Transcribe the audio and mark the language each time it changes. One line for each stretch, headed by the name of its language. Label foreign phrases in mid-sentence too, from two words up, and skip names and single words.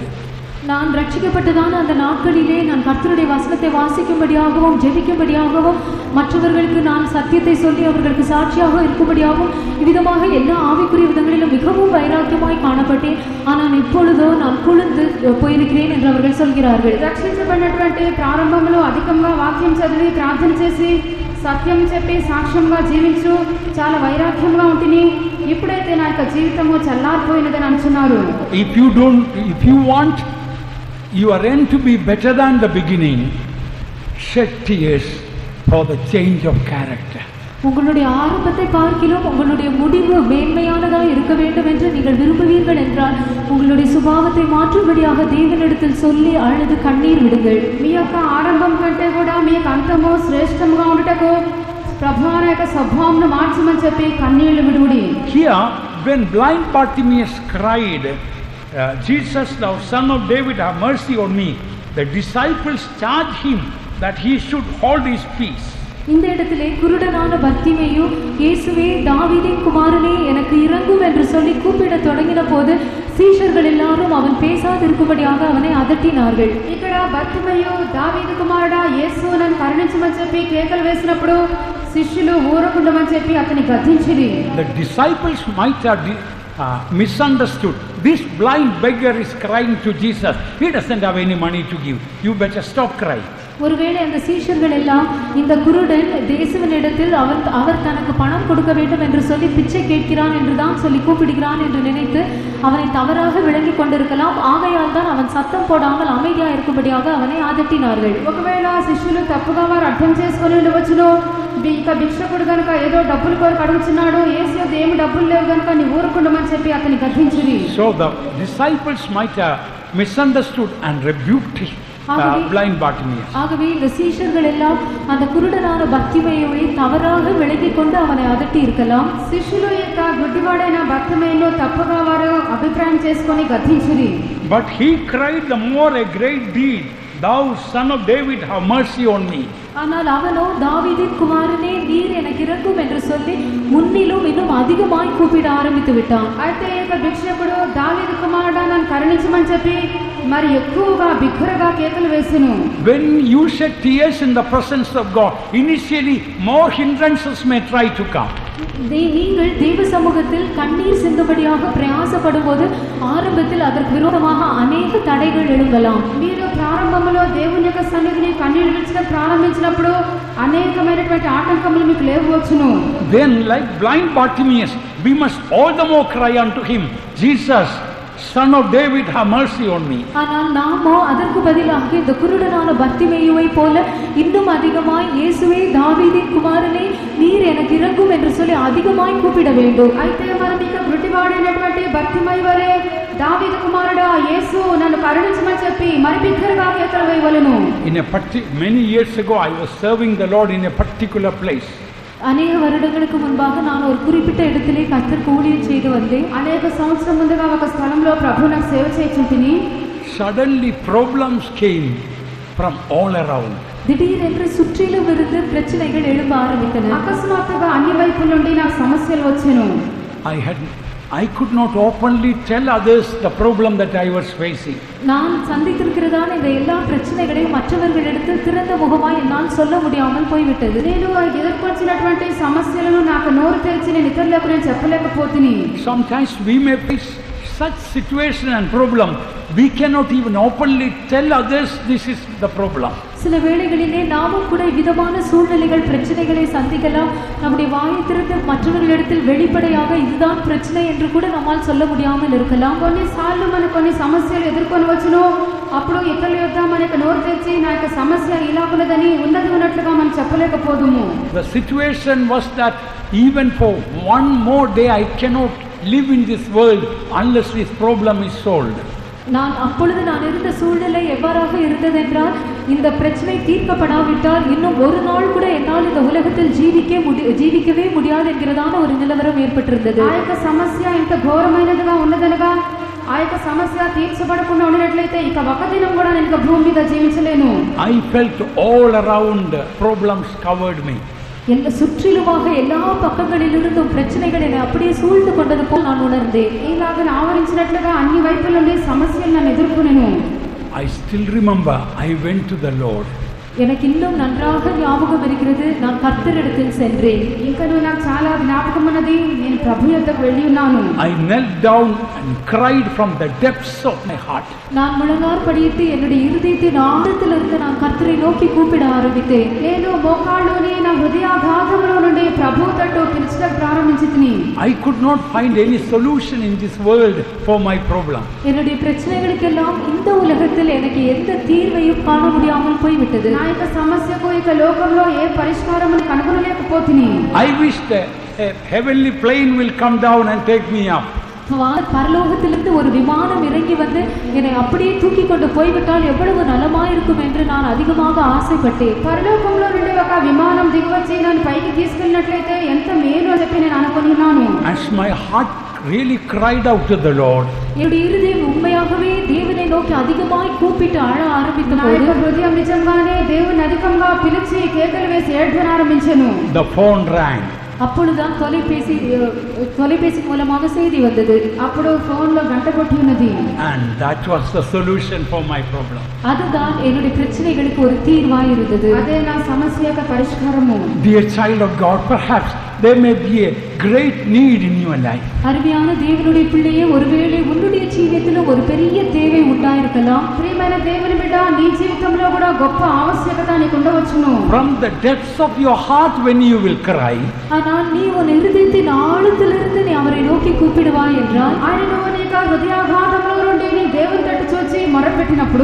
Tamil: நான் ரட்சிக்கப்பட்டதான அந்த நாட்களிலே நான் கர்த்தருடைய வசனத்தை வாசிக்கும்படியாகவும் ஜெபிக்கும்படியாகவும் மற்றவர்களுக்கு நான் சத்தியத்தை சொல்லி அவர்களுக்கு சாட்சியாக இருக்கும்படியாகவும் இவ்விதமாக எல்லா ஆவிக்குரிய விதங்களிலும் மிகவும் வைராக்கியமாய் காணப்பட்டேன். ஆனால் இப்பொழுதோ நான் குளிர்ந்து போயிருக்கிறேன் என்று அவர்கள் சொல்கிறார்கள்.
Telugu: రక్షించబడినటువంటి ప్రారంభంలో అధికంగా వాక్యం చదివి ప్రార్థన చేసి సత్యం చెప్పి సాక్ష్యంగా జీవించు చాలా వైరాగ్యంగా ఉంటుంది, ఇప్పుడైతే నా యొక్క జీవితము చల్లారిపోయినదని అంటున్నారు.
English: If you want your end to be better than the beginning, shed tears for the change of character.
Tamil: உங்களுடைய ஆரம்பத்தை பார்க்கிலும் உங்களுடைய முடிவு மேன்மையானதாக இருக்க வேண்டும் என்று நீங்கள் விரும்புவீர்கள் என்றால் உங்களுடைய சுபாவத்தை மாற்றும்படியாக தேவனிடத்தில் சொல்லி அழுது கண்ணீர் விடுங்கள்.
Telugu: మీ యొక్క ఆరంభం కంటే కూడా మీ యొక్క అంతము శ్రేష్టంగా ఉండుటకు ప్రభువా యొక్క స్వభావంను మార్చమని చెప్పి కన్నీళ్లు విడుడి.
English: Here, when blind Bartimaeus cried, Jesus, thou son of David, have mercy on me, the disciples charged him that he should hold his peace.
Tamil: இந்த இடத்திலே குருடனான பர்த்திமேயு, இயேசுவே தாவீதின் குமாரனே எனக்கு இரங்கும் என்று சொல்லி கூப்பிட தொடங்கின போது சீஷர்கள் எல்லாரும் அவன் பேசாதிருக்கும்படியாக அவனை அதட்டினார்கள்.
Telugu: ఇక్కడ బర్తిమేయు దావీదు కుమారుడా యేసు నన్ను కరుణించమని చెప్పి కేకలు వేసినప్పుడు శిష్యులు ఊరకుండమని చెప్పి అతని గద్దించిరి.
English: The disciples might have misunderstood. This blind beggar is crying to Jesus, he doesn't have any money to give, you better stop crying.
Tamil: ஒருவேளை அந்த சீஷர்கள் எல்லாம் இந்த குருடன் தேசுவனிடத்தில் அவர் தனக்கு பணம் கொடுக்க வேண்டும் என்று சொல்லி பிச்சை கேட்கிறான் என்று தான் சொல்லி கூப்பிடுகிறான் என்று நினைத்து அவனை தவறாக விளங்கி கொண்டிருக்கலாம். ஆகையால் தான் அவன் சத்தம் போடாமல் அமைதியாக இருக்கும்படியாக அவனை அதட்டினார்கள்.
Telugu: ఒకవేళ శిష్యులు తప్పుగా వారు అర్థం చేసుకొని ఉండవచ్చును, ఇక భిక్షకుడు కనుక ఏదో డబ్బులు కోరిక అడుగుతున్నాడు, యేసు ఏమి డబ్బులు లేవు కనుక నీ ఊరుకుండమని చెప్పి అతని గద్దించిరి.
English: So the disciples might have misunderstood and rebuked blind Bartimaeus.
Tamil: ஆகவே இந்த சீஷர்கள் எல்லாம் அந்த குருடனான பர்த்திமேயுவை தவறாக விளங்கி கொண்டு அவனை அதட்டி இருக்கலாம்.
Telugu: శిష్యులు యొక్క గుడ్డివాడైన బర్తిమేయును తప్పుగా వారు అభిప్రాయం చేసుకొని గద్దించిరి.
English: But he cried the more a great deed, thou son of David, have mercy on me.
Tamil: ஆனால் அவனோ தாவீதின் குமாரனே நீர் எனக்கு இரங்கும் என்று சொல்லி முன்னிலும் இன்னும் அதிகமாய் கூப்பிட ஆரம்பித்து விட்டான்.
Telugu: అయితే యొక్క భిక్షకుడు దావీదు కుమారుడా నన్ను కరుణించమని చెప్పి మరి ఎక్కువగా బిగ్గరగా కేకలు వేసెను.
English: When you shed tears in the presence of God, initially more hindrances may try to come.
Tamil: நீங்கள் தேவ சமூகத்தில் கண்ணீர் சிந்தும்படியாக பிரயாசப்படும் போது ஆரம்பத்தில் அதற்கு விரோதமாக அநேக தடைகள் எழும்பலாம்.
Telugu: మీరు ప్రారంభంలో దేవుని యొక్క సన్నిధిని కన్నీళ్లు విడిచడం ప్రారంభించినప్పుడు అనేకమైనటువంటి ఆటంకములు మీకు లేవవచ్చును.
English: Then like blind Bartimaeus, we must all the more cry unto him, Jesus, son of David, have mercy on me.
Tamil: ஆனால் நாமோ அதற்கு பதிலாக இந்த குருடனான பர்த்திமேயுவை போல இன்னும் அதிகமாய் இயேசுவே தாவீதின் குமாரனே நீர் எனக்கு இரங்கும் என்று சொல்லி அதிகமாய் கூப்பிட வேண்டும்.
Telugu: అయితే మనం ఇక గుడ్డివాడైనటువంటి బర్తిమేయు వలె దావీదు కుమారుడా యేసు నన్ను కరుణించమని చెప్పి మరి బిగ్గరగా కేకలు వేయవలెను.
English: Many years ago I was serving the Lord in a particular place.
Tamil: అనేక வருடங்களுக்கு முன்பாக நான் ஒரு குறிப்பிட்ட இடத்திலே கர்த்தருக்கு ஊழியம் செய்து வந்தேன்.
Telugu: అనేక సంవత్సరం ముందుగా ఒక స్థలంలో ప్రభువు నాకు సేవ చేయించుంటిని.
English: Suddenly problems came from all around.
Tamil: திடீரென்று சுற்றிலும் இருந்து பிரச்சனைகள் எழும்ப ஆரம்பித்தன.
Telugu: అకస్మాత్తుగా అన్ని వైపుల నుండి నాకు సమస్యలు వచ్చెను.
English: I could not openly tell others the problem that I was facing.
Tamil: நான் சந்தித்திருக்கிறதான இந்த எல்லா பிரச்சனைகளையும் மற்றவர்களிடத்தில் திறந்த முகமாய் என்னால் சொல்ல முடியாமல் போய்விட்டது.
Telugu: నేను ఎదుర్కొచ్చినటువంటి సమస్యలను నాకు నోరు తెరిచి నేను ఇతరులకు నేను చెప్పలేకపోతిని.
English: Sometimes we may face such situation and problem, we cannot even openly tell others this is the problem.
Tamil: சில வேளைகளிலே நாமும் கூட விதமான சூழ்நிலைகள் பிரச்சனைகளை சந்திக்கலாம். நம்முடைய வாயை திறந்து மற்றவர்களிடத்தில் வெளிப்படையாக இதுதான் பிரச்சனை என்று கூட நம்மால் சொல்ல முடியாமல் இருக்கலாம்.
Telugu: కొన్నిసార్లు మనకు కొన్ని సమస్యలు ఎదుర్కొనవచ్చును. అప్పుడు ఇతరుల యొద్ద మనకు నోరు తెచ్చి నా యొక్క సమస్య ఇలాగున్నదని ఉన్నది ఉన్నట్లుగా మనం చెప్పలేకపోదుము.
English: The situation was that even for one more day I cannot live in this world unless this problem is solved.
Tamil: அப்பொழுது நான் இருந்த சூழ்நிலை எவ்வாறாக இருந்ததென்றால், இந்த பிரச்சனை தீர்க்கப்படாவிட்டால் இன்னும் ஒரு நாள் கூட என்னால் இந்த உலகத்தில் ஜீவிக்கவே முடியாது என்கிறதான ஒரு நிலவரம் ஏற்பட்டிருந்தது.
Telugu: ఆ యొక్క సమస్య ఇంత ఘోరమైనదిగా ఉన్నదనగా ఆ యొక్క సమస్య తీర్చబడకుండా ఉన్నట్లయితే ఇక ఒక దినం కూడా నేను భూమి మీద జీవించలేను.
English: I felt all around problems covered me.
Tamil: சுற்றிலுமாக எல்லா பக்கங்களிலிருந்தும் பிரச்சனைகள் என்னை அப்படியே சூழ்ந்து கொண்டது போல் நான் உணர்ந்தேன்.
Telugu: ఇలాగ ఆవరించినట్లుగా అన్ని వైపుల నుండి సమస్యలు నన్ను ఎదుర్కొనేను.
English: I still remember I went to the Lord.
Tamil: எனக்கு இன்னும் நன்றாக ஞாபகம் இருக்கிறது, நான் கர்த்தரிடத்தில் சென்றேன்.
Telugu: ఇంకను నాకు చాలా జ్ఞాపకం ఉన్నది, నేను ప్రభు యొద్దకు వెళ్ళి ఉన్నాను.
English: I knelt down and cried from the depths of my heart.
Tamil: நான் முழங்கால் படியிட்டு என்னுடைய இருதயத்தின் ஆழத்திலிருந்து நான் கர்த்தரை நோக்கி கூப்பிட ஆரம்பித்தேன்.
Telugu: నేను మోకాళ్ళలోని నా హృదయాఘాతములో నుండి ప్రభు తట్టు పిలుచడం ప్రారంభించితిని.
English: I could not find any solution in this world for my problem.
Tamil: என்னுடைய பிரச்சனைகளுக்கெல்லாம் இந்த உலகத்தில் எனக்கு எந்த தீர்வையும் காண முடியாமல் போய்விட்டது.
Telugu: నా యొక్క సమస్యకు ఇక లోకంలో ఏ పరిష్కారమును కనుగొనలేకపోతిని.
English: I wished a heavenly plane will come down and take me up.
Tamil: பரலோகத்திலிருந்து ஒரு விமானம் இறங்கி வந்து என்னை அப்படியே தூக்கி கொண்டு போய்விட்டால் எவ்வளவு நலமாயிருக்கும் என்று நான் அதிகமாக ஆசைப்பட்டேன்.
Telugu: పరలోకంలో నుండి ఒక విమానం దిగివచ్చి నన్ను పైకి తీసుకెళ్ళినట్లయితే ఎంత మేలు అని చెప్పి నేను అనుకున్నాను.
English: As my heart really cried out to the Lord,
Tamil: என்னுடைய இருதயம் உண்மையாகவே தேவனை நோக்கி அதிகமாய் கூப்பிட்டு அழ ஆரம்பித்தபோது
Telugu: నా హృదయం నిజంగానే దేవుని అధికంగా పిలిచి కేకలు వేసి ఏడ్చడం ఆరంభించెను.
English: the phone rang.
Tamil: அப்பொழுதுதான் தொலைபேசி மூலமாக செய்தி வந்தது.
Telugu: అప్పుడు ఫోన్ లో గంట కొట్టి ఉన్నది.
English: And that was the solution for my problem.
Tamil: அதுதான் என்னுடைய பிரச்சனைகளுக்கு ஒரு தீர்வாய் இருந்தது.
Telugu: అదే నా సమస్య యొక్క పరిష్కారము.
English: Dear child of God, perhaps there may be a great need in your life.
Tamil: அருமையான தேவனுடைய பிள்ளையே, ஒருவேளை உன்னுடைய ஜீவிதத்திலும் ஒரு பெரிய தேவை உண்டாயிருக்கலாம்.
Telugu: ప్రియమైన దేవుని బిడ్డ, నీ జీవితంలో కూడా గొప్ప ఆవశ్యకత నీకు ఉండవచ్చును.
English: From the depths of your heart when you will cry,
Tamil: ஆனால் நீ உன் இருதயத்தின் ஆழத்திலிருந்து நீ அவரை நோக்கி கூப்பிடுவாய் என்றால்,
Telugu: ఆయనను నీ హృదయాఘాతంలో నుండి నీ దేవుని తట్టు చూచి మొరపెట్టినప్పుడు